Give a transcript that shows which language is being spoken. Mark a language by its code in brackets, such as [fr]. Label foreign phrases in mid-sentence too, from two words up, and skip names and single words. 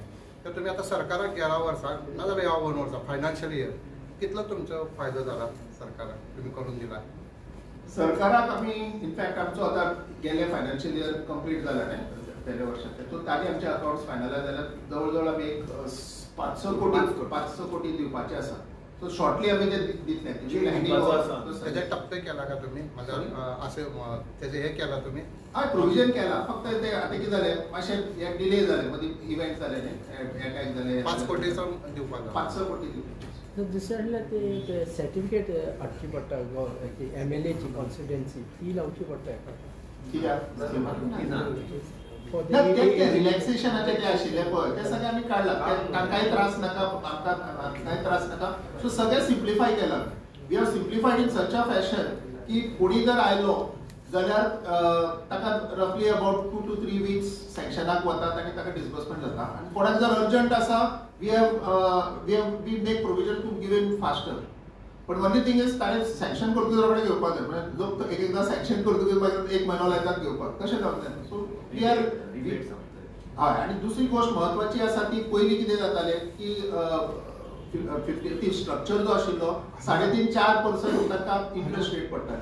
[kok] तर तुम्ही आता सरकाराक 11 वर्सां नाजाल्यार ह्या 1 वर्सा [en] financial year [kok] कितलो तुमचो फायदो जाला सरकाराक तुम्ही करून दिला? सरकाराक आमी इनफॅक्ट आमचो आतां गेले [en] financial year [kok] कंप्लीट जाला न्ही गेल्या वर्षाचे. सो ताजे आमचे [en] accounts finalise [kok] जाल्यात. जवळ जवळ आमी एक 500 कोटी दिवपाचे आसा. सो शॉर्टली आमी ते दितले. महत्वाचं आसा. [mr] त्याचे टप्पे केला का तुम्ही म्हणजे असे त्याचे हे केला तुम्ही [kok] हय प्रोविजन केला फक्त ते आता कितें जालें मातशें डिले जाले मदीं इव्हेंट जाले न्ही अटॅक जाले 5 कोटीचो दिवपाक 500 कोटी दिवचे. दुसऱ्यातल्या ते सर्टिफिकेट हाडची पडटा MLA ची कॉन्स्टिट्युएन्सी ती लावची पडटा हेका. ना ते रिलॅक्सेशनाचे ते आशिल्ले पळय ते सगळे आमी काडला तांकांय त्रास नाका आमकां कांय त्रास नाका सो सगळे सिम्प्लिफाय केला. [en] We have simplified in such a fashion [kok] की कोणी जर आयलो जाल्यार ताका [en] roughly about 2 to 3 weeks [kok] सँक्शनाक वतात आनी ताका डिस्बर्समेंट जाता आनी कोणाक जर अर्जंट आसा [en] we make provision to give in faster. [kok] पण [en] only thing is [kok] ताणें सँक्शन करतकीर रोखडें घेवपाक जाय म्हणजे लोक एक एकदां सँक्शन करतकीर मागीर 1 म्हयनो लायतात घेवपाक तशें जावंक जायना. [en] so we are [kok] हय आनी दुसरी गोश्ट म्हत्वाची आसा ती पयलीं कितें जातालें की 50 स्ट्रक्चर जो आशिल्लो 3.5-4% ताका [en] interest rate [kok] पडटाली.